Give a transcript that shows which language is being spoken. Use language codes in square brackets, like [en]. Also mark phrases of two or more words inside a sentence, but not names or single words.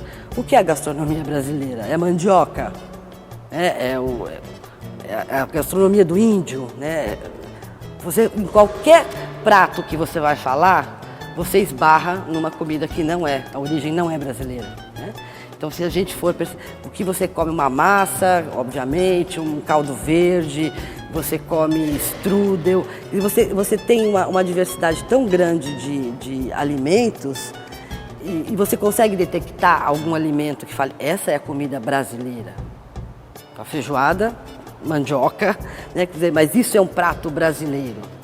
[pt] O que é a gastronomia brasileira? É mandioca, é a gastronomia do índio, Você, em qualquer prato que você vai falar, você esbarra numa comida que a origem não é brasileira. Então, se a gente for, o que você come, uma massa, obviamente, um caldo verde, você come strudel, e você tem uma diversidade tão grande de alimentos, e você consegue detectar algum alimento que fale, essa é a comida brasileira. A feijoada, mandioca, Quer dizer, mas isso é um prato brasileiro.